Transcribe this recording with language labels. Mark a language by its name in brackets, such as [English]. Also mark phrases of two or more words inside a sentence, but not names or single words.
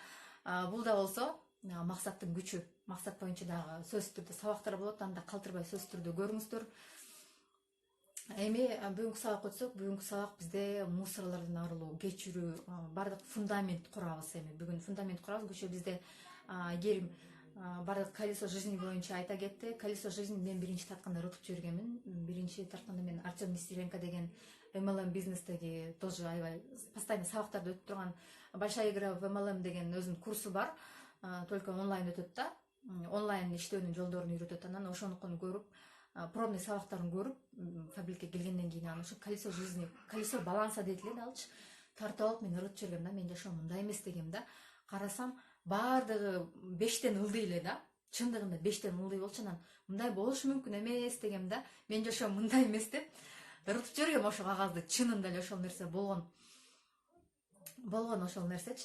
[Kyrgyz] Бул да болсо максаттын күчү. Максат боюнча дагы сөзсүз түрдө сабактар болот, анда калтырбай сөзсүз түрдө көрүңүздөр. Эми бүгүнкү сабак өтсөк, бүгүнкү сабак бизде мусорлордон арылуу, кечирүү, бардык фундамент курабыз. Эми бүгүн фундамент курабыз. Кечээ бизде Герим бардык [Russian] колесо жизни [Kyrgyz] боюнча айта кетти. [Russian] Колесо жизни [Kyrgyz] мен биринчи тартканда рутуп жибергенмин. Биринчи тартканда мен Артем Нестеренко деген MLM бизнестеги тоже аябай постоянно сабактарды өтүп турган Большая игра в MLM деген өзүнүн курсу бар. Только онлайн өтөт да. Онлайн иштөөнүн жолдорун үйрөтөт. Анан ошонукун көрүп, пробный сабактарын көрүп, фабрикке келгенден кийин аны ушу [Russian] колесо жизни, колесо баланса [Kyrgyz] дейт эле да алчы. Тартып алып мен ырытып жибергем да, менин жашоом мындай эмес дегем да. карасам баардыгы 5тен ылдый эле да. Чындыгында 5тен ылдый болчу, анан мындай болушу мүмкүн эмес дегем да. Мен жашоом мындай эмес деп ыртып жибергем ошо кагазды. Чынында эле ошол нерсе болгон ошол нерсечи.